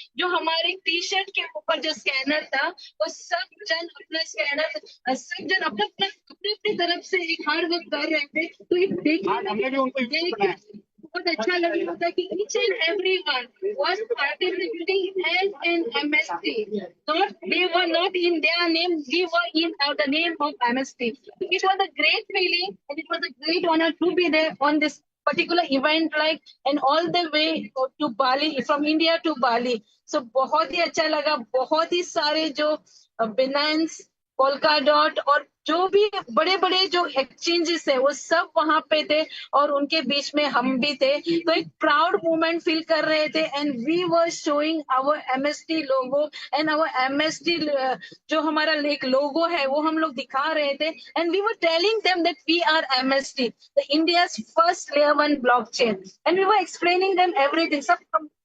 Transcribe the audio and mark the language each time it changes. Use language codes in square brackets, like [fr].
[hi] जो हमारे T shirt के ऊपर जो स्कैनर था वो सब जन अपना स्कैनर सब जन अपने अपने अपनी अपनी तरफ से एक हार्ड वर्क कर रहे थे। तो ये देखने बहुत अच्छा लग रहा था कि [en] each and everyone was participating as an MST. Not they were not in their name, we were in the name of MST. It was a great feeling and it was a great honor to be there on this particular event, like and all the way to Bali, from India to Bali. [hi] So बहुत ही अच्छा लगा, बहुत ही सारे जो Binance polka dot और जो भी बड़े बड़े जो एक्सचेंजेस है वो सब वहां पे थे और उनके बीच में हम भी थे। तो एक प्राउड मोमेंट फील कर रहे थे [en] and we were showing our MST logo and our MST [hi] जो हमारा एक लोगो है वो हम लोग दिखा रहे थे [en] And we were telling them that we are MST the India's first layer 1 blockchain and we were explaining them everything.